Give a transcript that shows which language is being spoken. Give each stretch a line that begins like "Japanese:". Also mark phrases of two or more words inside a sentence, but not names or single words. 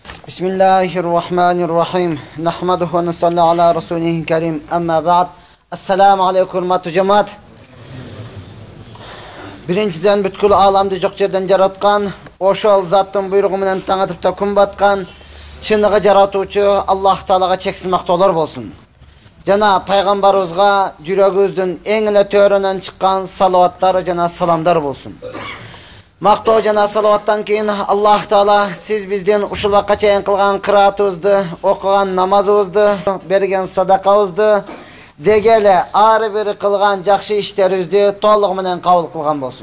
Arabic: Bismillahirrahmanirrahim. نحمده ونصلي على رسوله الكريم. أما بعد. السلام عليكم
Kyrgyz: hurmatly cemaat. Birinchiden butkul alamды жоқ жерден жараткан, ошол заттын буйругу менен таң атып та күн баткан, чыныгы жаратуучу Аллах Таалага чексиз мактоолор болсун. Жана пайгамбарыбызга жүрөгүбүздүн эң эле төрөнөн чыккан салаваттар жана саламдар болсун. Мактоо жана салаваттан кийин Аллах Таала сиз бизден ушул вакытка чейин кылган кыраатыбызды, окуган намазыбызды, берген садакабызды, дегеле ар бир кылган жакшы иштерибизди толугу менен кабыл кылган болсун.